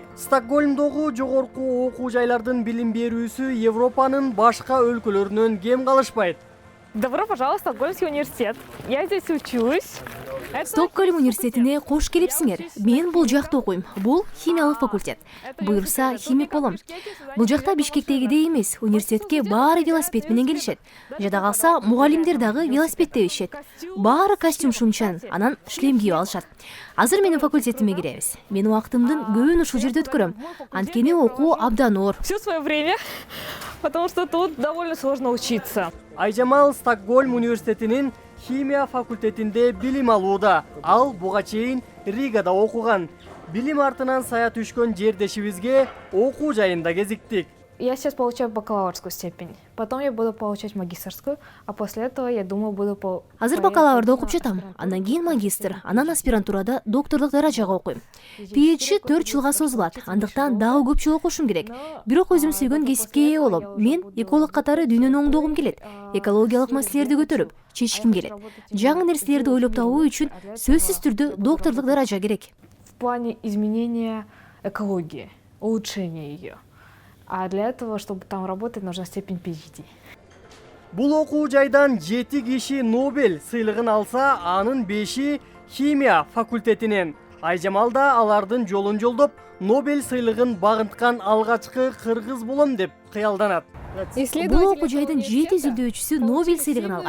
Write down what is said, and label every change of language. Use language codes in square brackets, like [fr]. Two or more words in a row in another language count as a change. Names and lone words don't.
[ky] Стокгольмдогу жогорку окуу жайлардын билим берүүсү Европанын башка өлкөлөрүнөн кем калышпайт. [ru] Добро пожаловать в Стокгольмский университет. Я здесь учусь. [ky] Стокгольм университетине кош келипсиңер. Мен бул жакта окуйм. Бул химиялык факультет. Буюрса химик болом. Бул жакта Бишкектегидей эмес, университетке баары велосипед менен келишет. Жада калса мугалимдер дагы велосипедде ишет. Баары костюм шумчан, анан шлем кийип алышат. Азыр менин факультетиме киребиз. Мен убактымдын көбүн ушул жерде өткөрөм. Анткени окуу абдан оор. [ru] Всё свое время, потому что тут довольно сложно учиться. [ky] Айжамал Стокгольм университетинин химия факультетинде билим алууда. Ал буга чейин Ригада окуган. Билим артынан сая түшкөн жердешибизге окуу жайында кезиктик. [ru] Я сейчас получаю бакалаврскую степень. Потом я буду получать магистерскую, а после этого, я думаю, буду [ky] Азыр бакалаврда окуп жатам. Андан кийин магистр, анан аспирантурада докторлук даражага окуйм. PhD 4 жылга созулат. Андыктан дагы көп жыл окушум керек. Бирок өзүм сүйгөн кесипке ээ болом. Мен эколог катары дүйнөнү оңдогум келет. Экологиялык маселелерди көтөрүп, чечким келет. Жаңы нерселерди ойлоп табуу үчүн сөзсүз түрдө докторлук даража керек. [ru] В плане изменения экологии, улучшения ее. А для этого, чтобы там работать, нужна степень PhD. [ky] Бул окуу жайдан 7 киши Нобель сыйлыгын алса, анын 5-и химия факультетинен. Айжамал да алардын жолун жолдоп, Нобель сыйлыгын багынткан алгачкы кыргыз болом деп кыялданат. Бул окуу жайдын 7 изилдөөчүсү Нобель сыйлыгын алган.